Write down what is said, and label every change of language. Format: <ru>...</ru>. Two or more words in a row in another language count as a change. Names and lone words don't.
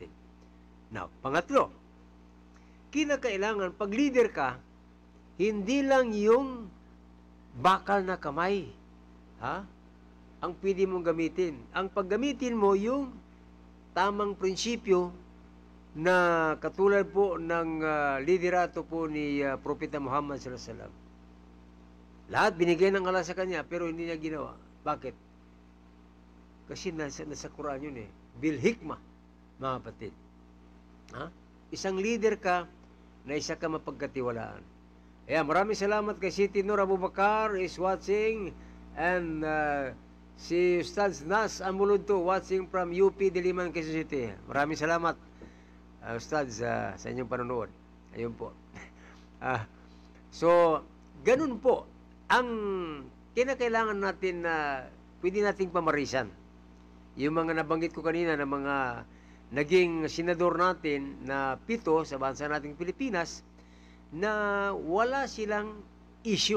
<tl>Now, pangatlo, kinakailangan pag leader ka, hindi lang yung bakal na kamay ang pwede mong gamitin. Ang paggamitin mo yung tamang prinsipyo na katulad po ng liderato po ni Propeta Muhammad</tl> <ar>صلى الله عليه وسلم.</ar> <tl>Lahat binigay ng Allah sa kanya pero hindi niya ginawa. Bakit? Kasi nasa Quran yun eh.</tl> <ar>بالحكمة,</ar> <tl>mga kapatid. Isang leader ka na isa ka mapagkatiwalaan. Maraming salamat kay Siti Nur Abubakar</tl> <en>is watching,</en> <tl>and si Ustaz Nas Amulunto</tl> <en>watching from</en> <tl>UP Diliman, Quezon City. Maraming salamat, Ustaz, sa inyong panonood. Ayun po. So, ganun po ang kinakailangan natin na pwede nating pamarisan. Yung mga nabanggit ko kanina na mga naging senador natin na 7 sa bansa nating Pilipinas na wala silang issue.</tl>